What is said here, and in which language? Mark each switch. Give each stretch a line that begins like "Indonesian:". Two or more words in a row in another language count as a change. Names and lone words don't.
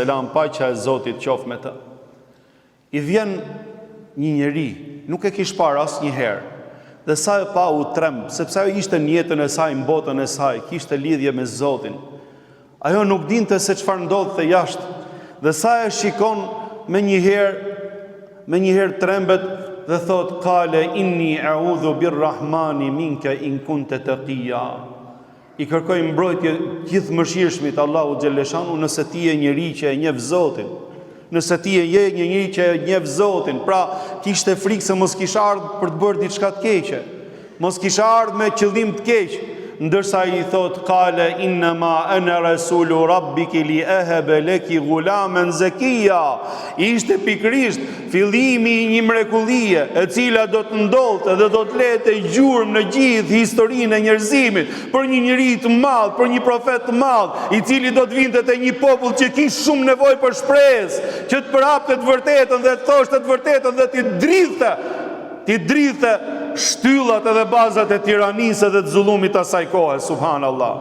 Albanian: paqja e Zotit qoftë me të, i vjen një njeri, nuk e kish parë asnjëherë, dhe sa e pa u tremb, sepse ajo ishte në jetën e saj, në botën e saj, kishte lidhje me Zotin. Ajo nuk dinte se çfarë ndodhte jashtë, dhe sa e shikon me njëherë trembet dhe thot
Arabic: قال إني أعوذ بالرحمن منك إن كنت تقيا.
Albanian: I kërkoi mbrojtje gjithë mëshirshmit Allahu xhaleshanu nëse ti je njëri që e njeh Zotin. Nëse ti je një njëri që e njeh Zotin, pra kishte frikë se mos kish ardhur për të bërë diçka të keqe. Mos kish ardhur me qëllim të keq. Ndërsa i thot
Arabic: قال إنما أنا رسول ربك لأهب لك غلاما زكيا.
Albanian: Ishte pikrisht fillimi i një mrekullie e cila do të ndodhte dhe do të lete gjurmë në gjithë historinë e njerëzimit për një njeri të madh, për një profet të madh, i cili do të vinte te një popull që kishte shumë nevojë për shpresë, që të përhapte të vërtetën dhe të thoshte të vërtetën dhe ti dridhte shtyllat edhe bazat e tiranisë dhe të zullumit asaj kohe, subhanallah.